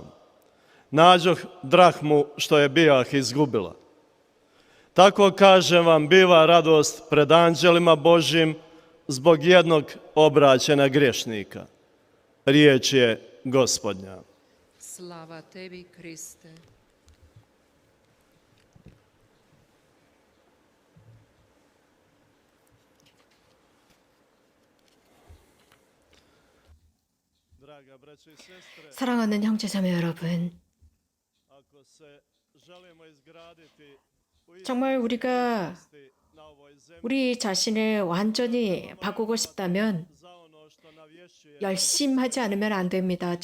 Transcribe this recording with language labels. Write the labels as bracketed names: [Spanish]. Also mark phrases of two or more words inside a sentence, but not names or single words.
[Croatian] Nađoh drahmu što je bijah izgubila. Tako, kažem vam, biva radost pred anđelima Božjim zbog jednog obraćena griješnika. Riječ je Gospodnja. Slava tebi, Kriste. [Korean] 사랑하는 형제자매 여러분, 정말 우리가 우리 자신을 완전히 바꾸고 싶다면 열심히 하지 않으면 안 됩니다.